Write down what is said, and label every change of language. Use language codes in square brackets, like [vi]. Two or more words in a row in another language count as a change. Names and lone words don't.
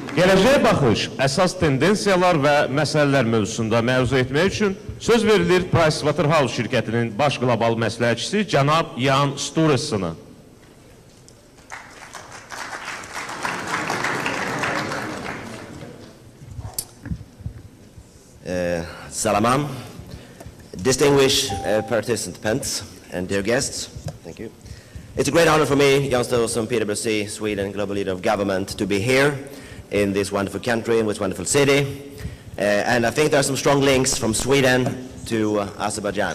[az] Gələcəyə baxış, əsas tendensiyalar və məsələlər mövzusunda məruzə etmək üçün söz verilir Pricewaterhouse şirkətinin baş qlobal məsləhətçisi cənab Jan Sturesson. Salam, [en] distinguished participants and dear guests, thank you. It's a great honor for me, Jan Sturesson, PwC, Sweden, Global Leader of Government, to be here in this wonderful country, in this wonderful city. And I think there are some strong links from Sweden to Azerbaijan.